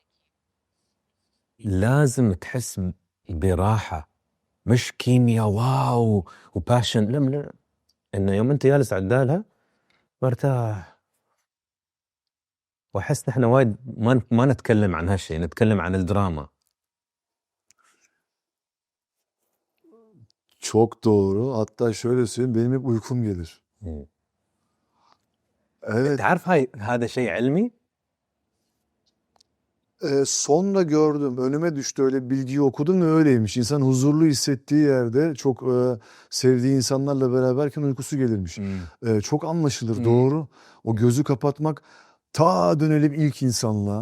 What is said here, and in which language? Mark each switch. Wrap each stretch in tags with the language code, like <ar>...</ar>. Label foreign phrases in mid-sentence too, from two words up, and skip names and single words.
<ar>لازم تحس براحة، مش كيمياء واو وباشن، لا إنه يوم أنت جالس عدالها مرتاح. وأحس نحن وايد ما نتكلم عن هالشيء، نتكلم عن الدراما.</ar> <tr>Çok doğru. Hatta şöyle söyleyeyim, benim hep uykum gelir. Evet.</tr> <ar>تعرف هذا شيء علمي؟</ar> <tr>Sonra gördüm, önüme düştü, öyle bilgiyi okudum ve öyleymiş. İnsan huzurlu hissettiği yerde çok sevdiği insanlarla beraberken uykusu gelirmiş. Çok anlaşılır, doğru. O gözü kapatmak, ta dönelim ilk insanlığa.</tr>